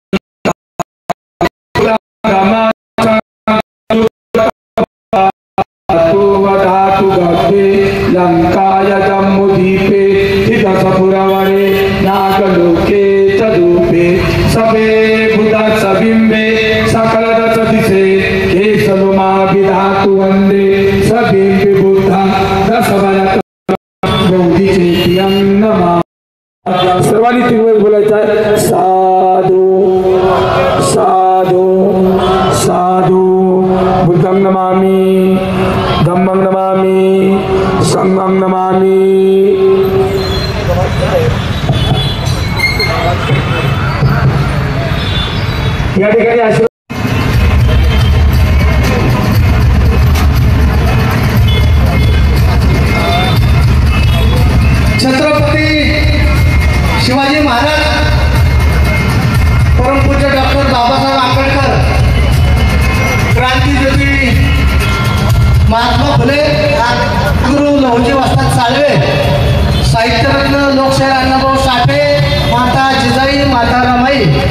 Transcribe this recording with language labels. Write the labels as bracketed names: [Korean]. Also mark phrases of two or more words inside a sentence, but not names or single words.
[Pali] लंकाय जम्बुदीपे स्थितसपुरवरे नागलोके तदूपे सबे बुधा सबिम्बे सकलदश दिशे केशलुमा विधातु वन्दे सबिम्बे बुद्धा दशवरत बौद्धिचेत्यं नमः। [Marathi] सर्वांनी तीन वेळ बोलायचं आहे। [Pali] साधू साधू साधू बुद्धं नमामि, धम्मं नमामि, संघं नमामि। [Marathi] या ठिकाणी छत्रपती शिवाजी महाराज, परमपूज्य डॉक्टर बाबासाहेब आंबेडकर, क्रांतीज्योती महात्मा फुले, गुरु लहुजी वस्ताद साळवे, साहित्यरत्न लोकशाहीर अण्णाभाऊ साठे, माता जिजाई, माता रमाई,